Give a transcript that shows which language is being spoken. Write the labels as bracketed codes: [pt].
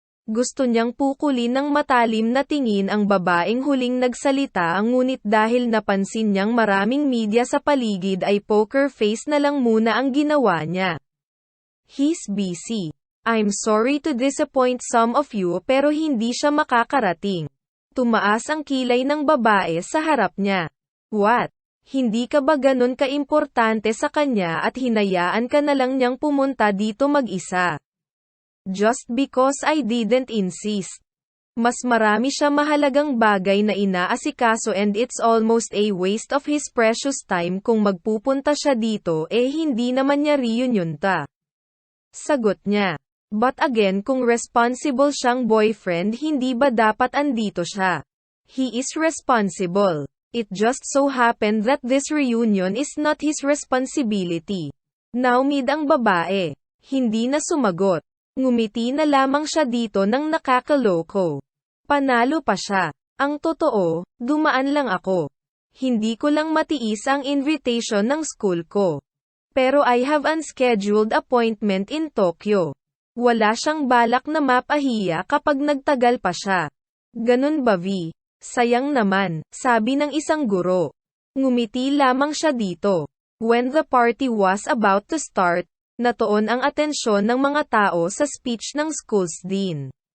[tl] Gusto niyang pukulin ng matalim na tingin ang babaeng huling nagsalita ngunit dahil napansin niyang maraming media sa paligid ay poker face na lang muna ang ginawa niya. [en] He's busy. I'm sorry to disappoint some of you [tl] pero hindi siya makakarating. Tumaas ang kilay ng babae sa harap niya. What? Hindi ka ba ganun kaimportante sa kanya at hinayaan ka na lang niyang pumunta dito mag-isa? [en] Just because I didn't insist. [tl] Mas marami siya mahalagang bagay na inaasikaso [en] and it's almost a waste of his precious time [tl] kung magpupunta siya dito hindi naman niya reunion ta. Sagot niya. But again kung responsible siyang boyfriend hindi ba dapat andito siya? [en] He is responsible. It just so happened that this reunion is not his responsibility. [tl] Naumid ang babae. Hindi na sumagot. Ngumiti na lamang siya dito ng nakakaloko. Panalo pa siya. Ang totoo, dumaan lang ako. Hindi ko lang matiis ang invitation ng school ko. [en] Pero I have unscheduled appointment in Tokyo. [tl] Wala siyang balak na mapahiya kapag nagtagal pa siya. Ganun ba V? Sayang naman, sabi ng isang guro. Ngumiti lamang siya dito. [en] When the party was about to start, [tl] natuon ang atensyon ng mga tao sa speech ng school's dean.